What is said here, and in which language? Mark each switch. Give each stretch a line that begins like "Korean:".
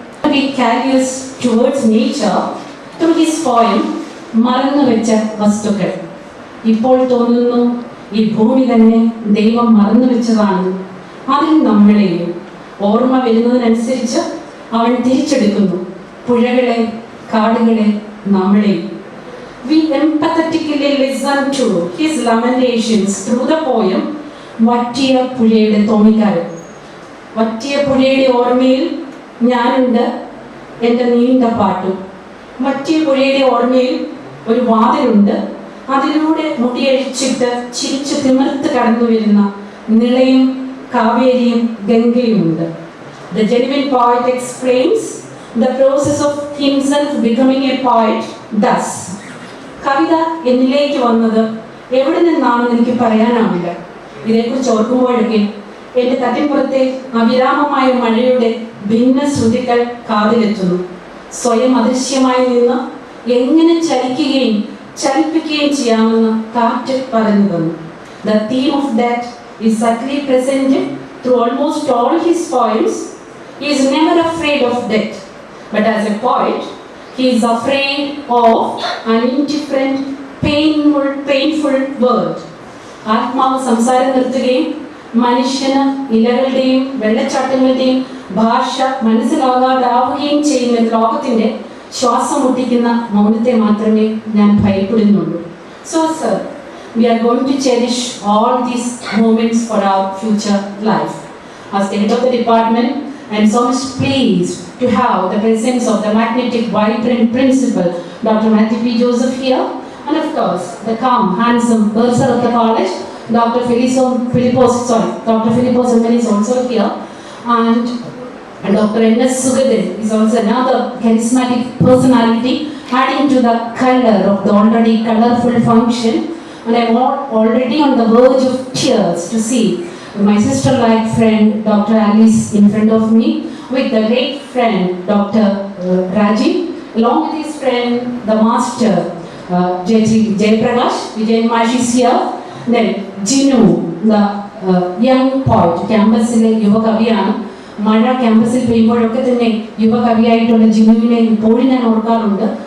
English: He carries towards nature through his poem
Malayalam: മറന്നുവെച്ച വസ്തുക്കൾ. ഇപ്പോൾ തോന്നുന്നു ഈ ഭൂമി തന്നെ ദൈവം മറന്നു വെച്ചതാണ്. അതിൽ നമ്മളെയും ഓർമ്മ വരുന്നതിനനുസരിച്ച് അവൻ തിരിച്ചെടുക്കുന്നു. പുഴകളെ, കാടുകളെ, നമ്മളെയും.
English: We empathetically listen to his lamentations through the poem
Malayalam: വറ്റിയ പുഴയുടെ തോണിക്കാരൻ. വറ്റിയ പുഴയുടെ ഓർമ്മയിൽ ഞാനുണ്ട്, എൻ്റെ നീണ്ട പാട്ടും. വറ്റിയ പുഴയുടെ ഓർമ്മയിൽ ഒരു വാതിലുണ്ട്, അതിലൂടെ മുടിയഴിച്ചിട്ട് ചിരിച്ചു തിമിർത്ത് കടന്നു വരുന്ന നിളയും കാവേരിയും ഗംഗയുമുണ്ട്.
English: The genuine poet explains the process of himself becoming a poet thus.
Malayalam: കവിത എന്നിലേക്ക് വന്നത് എവിടെ നിന്നാണെന്ന് എനിക്ക് പറയാനാവില്ല. ഇതേക്കുറിച്ച് ഓർക്കുമ്പോഴൊക്കെ എൻ്റെ തട്ടിപ്പുറത്തെ അവിരാമമായ മഴയുടെ ഭിന്ന ശ്രുതികൾ കാതിലെത്തുന്നു. സ്വയം അദൃശ്യമായി നിന്ന് എങ്ങനെ ചലിപ്പിക്കുകയും ചെയ്യാമെന്ന് കാറ്റ് പറഞ്ഞു തന്നു.
English: The theme of death is subtly presented through almost all his poems. He is never afraid of death, but as a poet, he is afraid of an indifferent, painful world.
Malayalam: ആത്മാവ് സംസാരം നിർത്തുകയും മനുഷ്യന് ഇലകളുടെയും വെള്ളച്ചാട്ടങ്ങളുടെയും ഭാഷ മനസ്സിലാകാതാവുകയും ചെയ്യുന്ന ലോകത്തിന്റെ ശ്വാസം മുട്ടിക്കുന്ന മൗനത്തെ മാത്രമേ ഞാൻ ഭയപ്പെടുന്നുള്ളൂ.
English: So sir, we are going to cherish all these moments for our future life. As the head of the department, I am so much pleased to have the presence of the magnetic, vibrant principal, Dr. Matthew P. Joseph here, and of course the calm, handsome bursar of the college, Dr. Philippos is also here, and Dr. N.S. Sugadan is also another charismatic personality, adding to the color of the already colorful function. And I am already on the verge of tears to see my sister-like friend Dr. Alice in front of me, with the late friend Dr. Raji, along with his friend the master Jayaprakash Vijayan Mash is here. Then Jinu, the young poet,
Malayalam: campusile യുവകവിയാണ്. മഴ ക്യാമ്പസിൽ പെയ്യുമ്പോഴൊക്കെ തന്നെ യുവകവിയായിട്ടുള്ള ജിനുവിനെ ഇപ്പോഴും ഞാൻ ഓർക്കാറുണ്ട്.